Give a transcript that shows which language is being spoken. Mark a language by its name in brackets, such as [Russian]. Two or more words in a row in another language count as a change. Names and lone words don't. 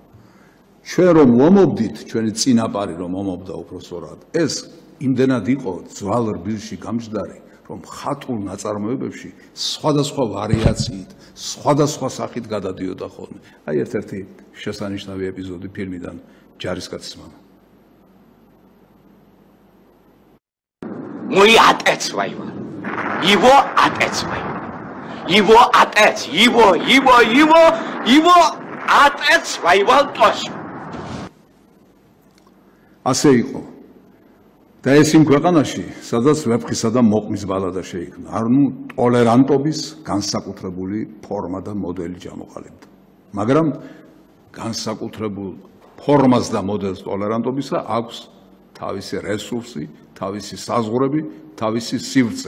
[Georgian] ჩვენ რომ ომობდით, ჩვენი წინაპარი რომ ომობდა უпроსორად, ეს იმდენად იყო ძვალ რბილში გამჯდარი, რომ ხატულ ნაწარმოებებში სხვადასხვა ვარიაციით, სხვადასხვა სახით გადადიოდა ხოლმე. აი ერთ-ერთი შესანიშნავი ეპიზოდი ფილმიდან ჯარისკაცის მამა. [Russian] Мой отец воевал. Его отец воевал. Его отец, его отец воевал тоже. [Georgian] ასე იყო. და ეს იმ ქვეყანაში, სადაც ვეფხისა და მოყმის ბალადა შეიქმნა. არ ნუ ტოლერანტობის განსაკუთრებული ფორმა და მოდელი ჩამოყალიბდა. მაგრამ განსაკუთრებულ ფორმას და მოდელს ტოლერანტობისა აქვს თავისი რესურსი, თავისი საზღვრები, თავისი სივრცე.